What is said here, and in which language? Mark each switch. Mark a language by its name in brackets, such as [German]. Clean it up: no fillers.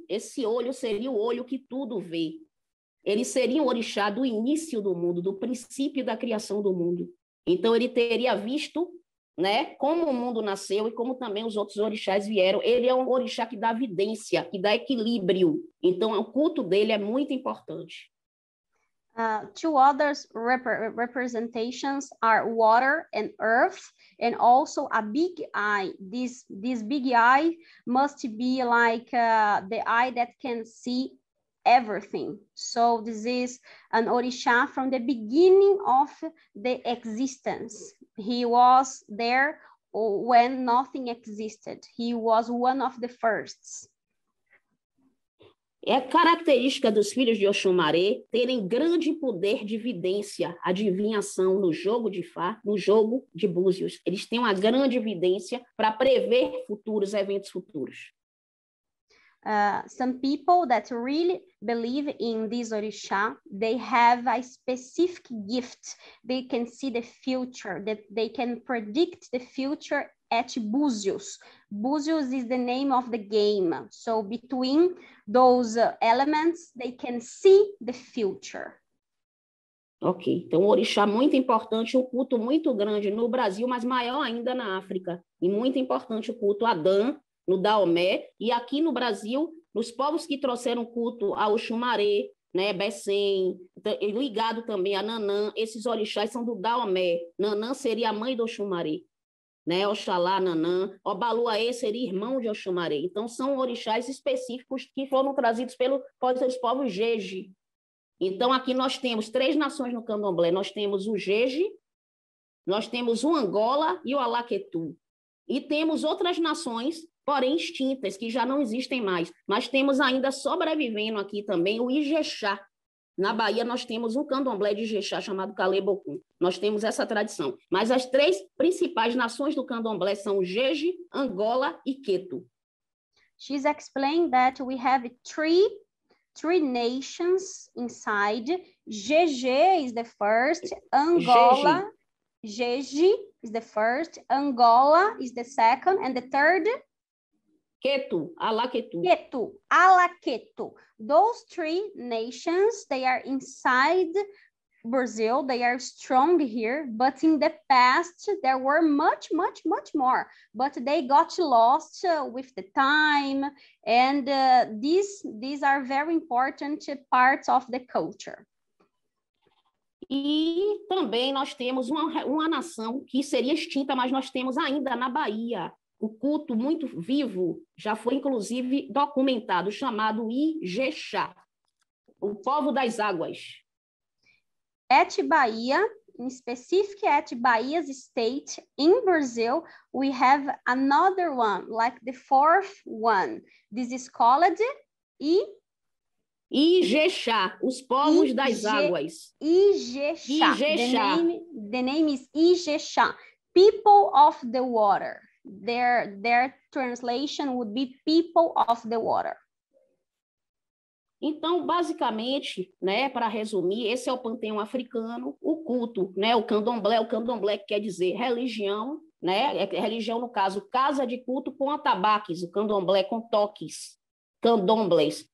[Portuguese] Esse olho seria o olho que tudo vê. Ele seria um orixá do início do mundo, do princípio da criação do mundo. Então, ele teria visto, né, como o mundo nasceu e como também os outros orixás vieram. Ele é um orixá que dá vidência, que dá equilíbrio. Então, o culto dele é muito importante. [English] Two other representations are water and earth, and also a big eye. This big eye must be like the eye that can see everything. So this is an orixá from the beginning of the existence. He was there when nothing existed. He was one of the firsts. [Portuguese] É característica dos filhos de Oxumaré terem grande poder de vidência, adivinhação no jogo de Fá, no jogo de Búzios. Eles têm uma grande vidência para prever futuros eventos futuros. [English] Some people that really believe in this orixá, they have a specific gift. They can see the future, that they can predict the future at Búzios. Búzios is the name of the game. So between those elements, they can see the future. [Portuguese] Ok, então um orixá muito importante, um culto muito grande no Brasil, mas maior ainda na África. E muito importante o culto a Dan, no Daomé, e aqui no Brasil, nos povos que trouxeram culto ao Oxumaré, né, Bessem, ligado também a Nanã, esses orixás são do Daomé. Nanã seria a mãe do Oxumaré, né? Oxalá, Nanã, Obaluaê seria irmão de Oxumaré. Então, são orixás específicos que foram trazidos pelos povos Jeje. Então, aqui nós temos 3 nações no candomblé. Nós temos o Jeje, nós temos o Angola e o Alaquetu. E temos outras nações, porém extintas, que já não existem mais. Mas temos ainda sobrevivendo aqui também o Ijexá, Na Bahia, nós temos um candomblé de Ijexá chamado Calebocum. Nós temos essa tradição. Mas as 3 principais nações do candomblé são Jeje, Angola e Queto. [English] She's explained that we have three nations inside. Jeje is the first, Angola, Jeje is the first, Angola is the second, and the third? [Portuguese] Queto, Alaquetu. Queto, Alaquetu. [English] Those 3 nations, they are inside Brazil, they are strong here, but in the past, there were much more, but they got lost with the time, and these are very important parts of the culture. [Portuguese] E também nós temos uma nação que seria extinta, mas nós temos ainda na Bahia o culto muito vivo, já foi inclusive documentado, chamado Ijexá, o povo das águas. [English] At Bahia, in specific at Bahia's state in Brazil, we have another one, like the 4th one. This is called [Portuguese] Ijexá, os povos das águas. Ijexá. Ijexá. [English] The name is Ijexá, people of the water. Their translation would be people of the water. [Portuguese] Então, basicamente, né, para resumir, esse é o panteão africano, o culto, né, o candomblé quer dizer religião, né, religião no caso, casa de culto com atabaques, o candomblé com toques, candomblés.